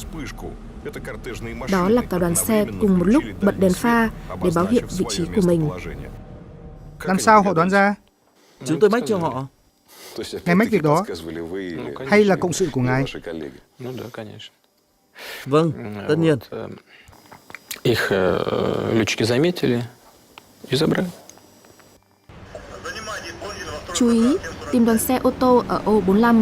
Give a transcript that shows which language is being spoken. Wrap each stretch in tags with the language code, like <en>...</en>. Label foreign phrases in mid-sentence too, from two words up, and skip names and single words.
<vi>Đó là cả đoàn xe cùng một lúc bật đèn pha để báo hiệu vị trí của mình. Làm sao họ đoán ra? Chúng tôi mách cho họ. Ngài mách việc đó hay là cộng sự của ngài? Vâng, tất nhiên.</vi> <ru>Их летчики заметили и забрали.</ru> <vi>Chú ý, tìm đoàn xe ô tô ở ô 45.</vi>